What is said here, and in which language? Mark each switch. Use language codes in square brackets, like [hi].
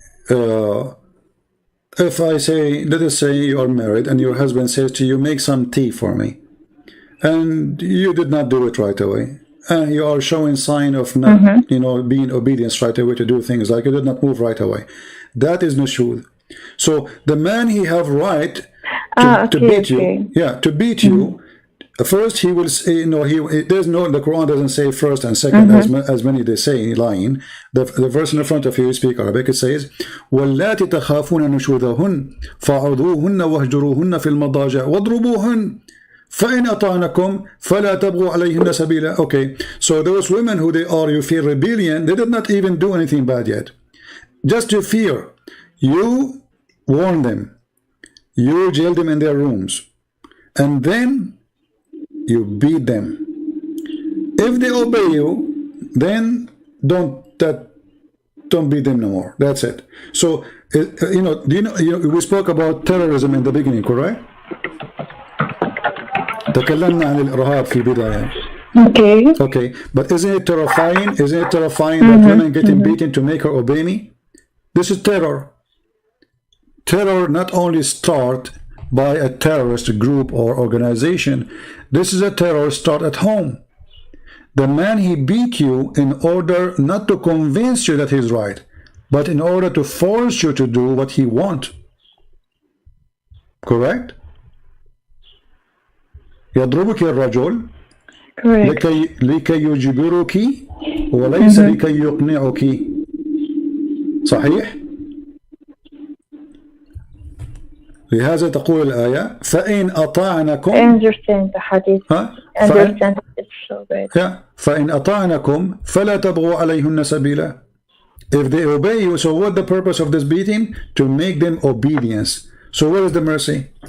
[en] If I say, let us say you are married and your husband says to you, make some tea for me, and you did not do it right away, and you are showing sign of not, being obedience right away to do things, like you did not move right away, that is nushud. So the man, he have right to beat you. Yeah, to beat you. First, he will say, there's no, the Quran doesn't say first and second, as many they say, lying. The verse in the front of you, speak Arabic, it says, [ar] وَاللَّاتِ تَخَافُونَ نُشُوذَهُنَّ فَعُذُوهُنَّ وَاهْجُرُوهُنَّ فِي الْمَضَاجِعِ وَاضْرُبُوهُنَّ فَإِنْ أَطَعْنَكُمْ فَلَا تَبْغُوا عَلَيْهِنَّ سَبِيلًا. [en] Okay, so those women who they are, you feel rebellion, they did not even do anything bad yet. Just you fear. You warn them. You jail them in their rooms. And then you beat them. If they obey you, then don't beat them no more. That's it. So we spoke about terrorism in the beginning, correct? [ar] تكلمنا عن الإرهاب في البداية. [en] Okay, but isn't it terrifying? Isn't it terrifying that women getting beaten to make her obey me? This is terror. Terror not only start by a terrorist group or organization. This is a terror start at home. The man, he beat you in order not to convince you that he's right, but in order to force you to do what he wants. Correct? [ar] يضربك الرجل لكي يجبرك وليس لكي يقنعك. صحيح؟ لهذا تقول الآية فإن أطعنكم. [en] I understand the hadith. understand it so good. [ar] Yeah. فَإِنْ أَطَعْنَكُمْ فَلَا تَبْغُوا عَلَيْهُنَّ سَبِيلًا. [en] If they obey you, so what the purpose of this beating? To make them obedience. So where is the mercy?